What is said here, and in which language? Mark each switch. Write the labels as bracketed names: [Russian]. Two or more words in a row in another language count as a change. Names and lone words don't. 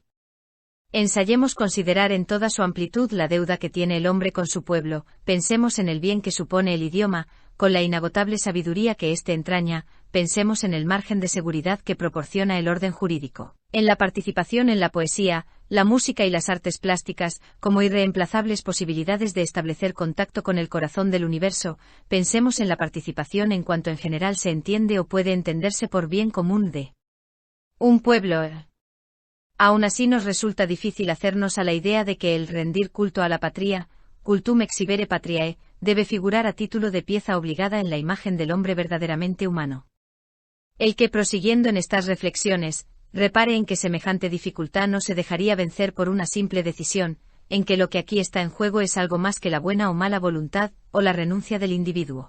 [Spanish] Ensayemos considerar en toda su amplitud la deuda que tiene el hombre con su pueblo, pensemos en el bien que supone el idioma, con la inagotable sabiduría que éste entraña, pensemos en el margen de seguridad que proporciona el orden jurídico, en la participación en la poesía, la música y las artes plásticas, como irreemplazables posibilidades de establecer contacto con el corazón del universo, pensemos en la participación en cuanto en general se entiende o puede entenderse por bien común de un pueblo. Aún así nos resulta difícil hacernos a la idea de que el rendir culto a la patria, [Latin] cultum exhibere patriae, [Spanish] debe figurar a título de pieza obligada en la imagen del hombre verdaderamente humano. El que, prosiguiendo en estas reflexiones, repare en que semejante dificultad no se dejaría vencer por una simple decisión, en que lo que aquí está en juego es algo más que la buena o mala voluntad, o la renuncia del individuo.